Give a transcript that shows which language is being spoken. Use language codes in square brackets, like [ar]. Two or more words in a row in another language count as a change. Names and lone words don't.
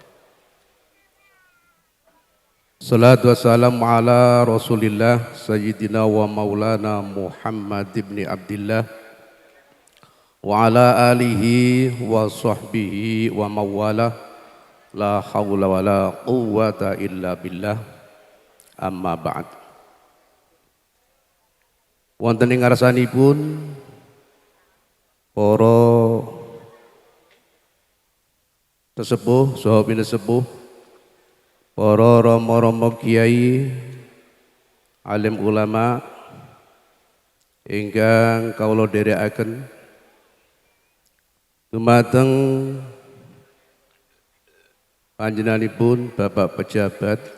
[ar] الصلاة والسلام على رسول الله سيدنا ومولانا محمد بن عبد الله وعلى آله وصحبه وموالاه لا حول ولا قوة إلا بالله أما بعد. [jv] Wonten ing ngarsanipun para sesepuh saha pinesepuh, para rama-rama kiai, alim ulama ingkang kawula dherekaken dumateng panjenenganipun Bapak pejabat